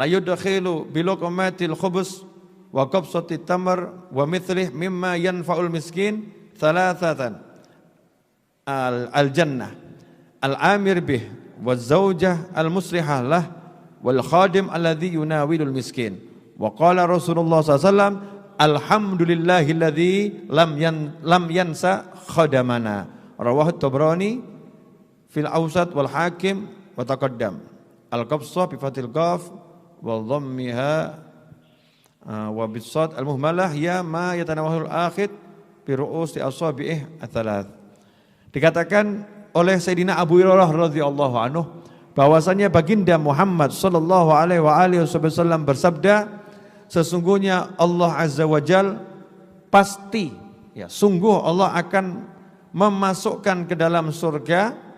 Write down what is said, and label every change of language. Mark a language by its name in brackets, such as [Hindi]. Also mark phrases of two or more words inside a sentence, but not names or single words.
[Arabic] يدخل بلقمة الخبز وقبصة التمر ومثله مما ينفع المسكين ثلاثة الجنة الآمر به وزوجه المصلحة له والخادم الذي يناول المسكين وقال رسول الله ﷺ الحمد لله الذي لم ينس خدمنا رواه الطبراني في الأوسط والحاكم وتقدم القبصة بفتح القاف وضمها وبالصاد المهملة يا ما يتناوله الآخذ برؤوس أصابعه الثلاث. [Indonesian] Dikatakan oleh Sayyidina Abu Hurairah [Arabic] رضي الله عنه [Indonesian] bahwasanya baginda Muhammad [Arabic] صلى الله عليه وسلم [Indonesian] bersabda, sesungguhnya Allah [Arabic] عز وجل [Indonesian] pasti ya sungguh Allah akan memasukkan ke dalam surga